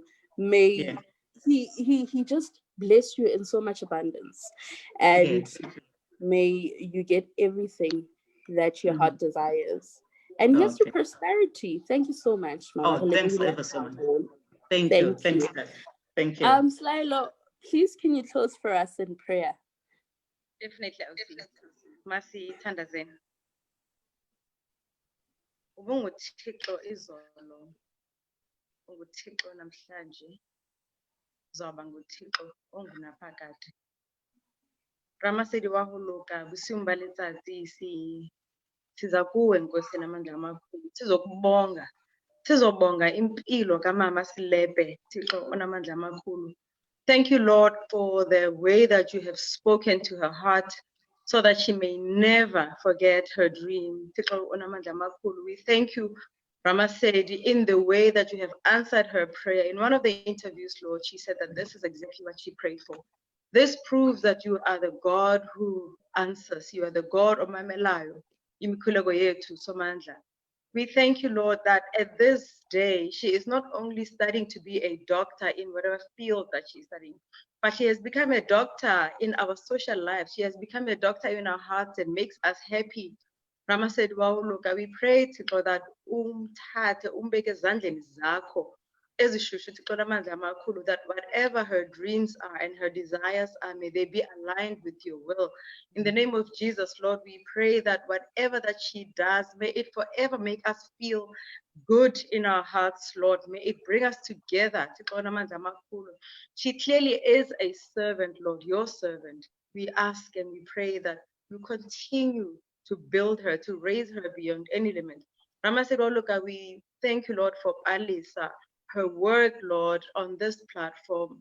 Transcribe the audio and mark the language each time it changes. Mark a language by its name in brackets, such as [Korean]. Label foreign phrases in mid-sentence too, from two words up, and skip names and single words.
[English] May he just bless you in so much abundance, and may you get everything that your heart desires. And here's to prosperity. Thank you so much, Mama. Oh, thanks ever so much. Thank you. Thank you. Slylo, please can you close for us in prayer? Definitely, [Xhosa] Masi Tandazeni. Ubunguthixo izolo. unguThixo namhlanje. Uzoba nguThixo ongunaphakade. [Southern Sotho] Ramasedi wa ho loka bosiung ba letsatsi [Xhosa] siza kuwe Nkosi namandla amakhulu sizokubonga. Sizobonga impilo kaMama Selepe, Thixo onamandla amakhulu. [English] Thank you, Lord, for the way that you have spoken to her heart so that she may never forget her dream. [Xhosa] Thixo onamandla amakhulu. [English] We thank you, Ramasedi, in the way that you have answered her prayer. In one of the interviews, Lord, she said that this is exactly what she prayed for. This proves that you are the God who answers. You are the God of Mamelayo. [Xhosa] Imikhuleko yethu somandla. [English] We thank you, Lord, that at this day, she is not only studying to be a doctor in whatever field that she's studying, but she has become a doctor in our social life. She has become a doctor in our hearts and makes us happy. Rama said, wow, look, we pray to God that [Xhosa] umbeke ezandleni zakho ezishushu Thixo namandla amakhulu, [English] that whatever her dreams are and her desires are, may they be aligned with your will. In the name of Jesus, Lord, we pray that whatever that she does, may it forever make us feel good in our hearts, Lord. May it bring us together. [Xhosa] Thixo namandla amakhulu. [English] She clearly is a servant, Lord, your servant. We ask and we pray that you continue to build her, to raise her beyond any limit. Rama said, oh, look, we thank you, Lord, for Alisa, her work, Lord, on this platform.